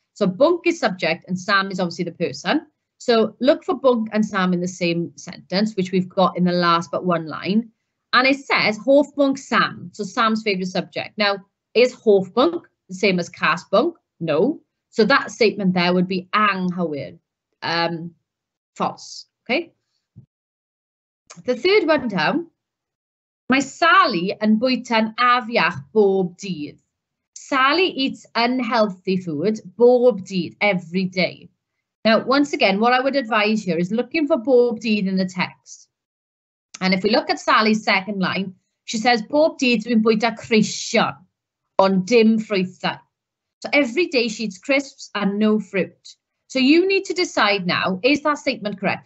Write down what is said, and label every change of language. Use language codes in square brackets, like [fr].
[en] So bwnc is subject and Sam is obviously the person. So look for bwnc and Sam in the same sentence, which we've got in the last but one line. And it says hoff bwnc Sam, so Sam's favourite subject. Now, is hoff bwnc the same as cas bwnc? No. So that statement there would be anghywir, false, okay? The third one down, [cy] mae Sally yn bwyta'n afiach bob dydd. [en] Sally eats unhealthy food [cy] bob dydd, [en] every day. Now, once again, what I would advise here is looking for bob dydd in the text. And if we look at Sally's second line, she says, [cy] bob dydd dwi'n bwyta creision, ond dim ffrwythau. [en] So every day she eats crisps and no fruit. So you need to decide now, is that statement correct?